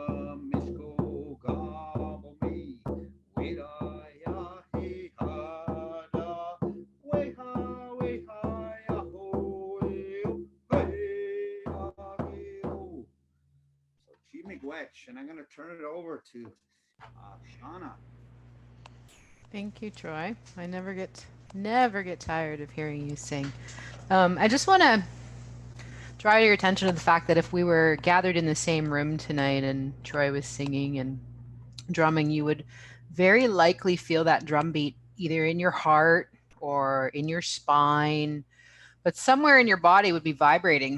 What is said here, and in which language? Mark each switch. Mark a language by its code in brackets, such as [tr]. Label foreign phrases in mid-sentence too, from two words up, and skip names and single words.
[en] mishko gabo me weda ya he hada weha weha ya ho hey ya he ho. So [oj] Chi Miigwech, [en] and I'm going to turn it over to Shauna. Thank you, Troy. I never get tired of hearing you sing. I just want to draw your attention to the fact that if we were gathered in the same room tonight and Troy was singing and drumming, you would very likely feel that drum beat either in your heart or in your spine, but somewhere in your body would be vibrating.